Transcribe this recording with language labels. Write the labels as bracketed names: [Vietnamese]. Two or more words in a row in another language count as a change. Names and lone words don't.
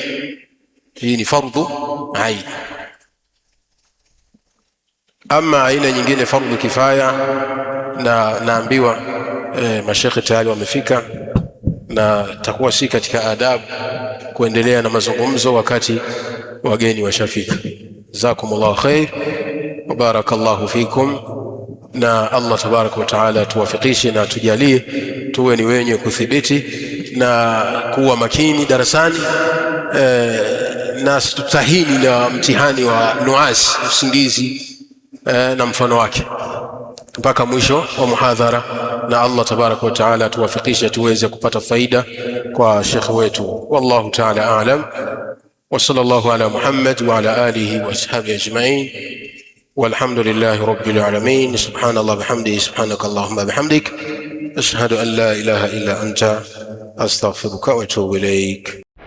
[Swahili] Hii ni [Arabic] فرض عين. [Swahili] Ama aina nyingine [Arabic] فرض كفاية, [Swahili] na naambiwa mashekhe tayari wamefika, na takuwa si katika adabu kuendelea na mazungumzo wakati wageni washafika. [Arabic] جزاكم الله خير وبارك الله فيكم, [Swahili] na [Arabic] الله تبارك وتعالى [Swahili] tuwafikishe na tujalie tuwe ni wenye kuthibiti na kuwa makini darasani, na tutahini na mtihani wa nuasi, usingizi na mfano wake mpaka mwisho wa muhadhara. Na [Arabic] الله تبارك وتعالى [Swahili] tuwafikishe tuweze kupata faida kwa shekhi wetu. [Arabic] والله تعالى أعلم، وصلى الله على محمد وعلى آله وأصحابه أجمعين، والحمد لله رب العالمين. سبحان الله وبحمده، سبحانك اللهم وبحمدك، أشهد أن لا إله إلا أنت أستغفرك وأتوب إليك.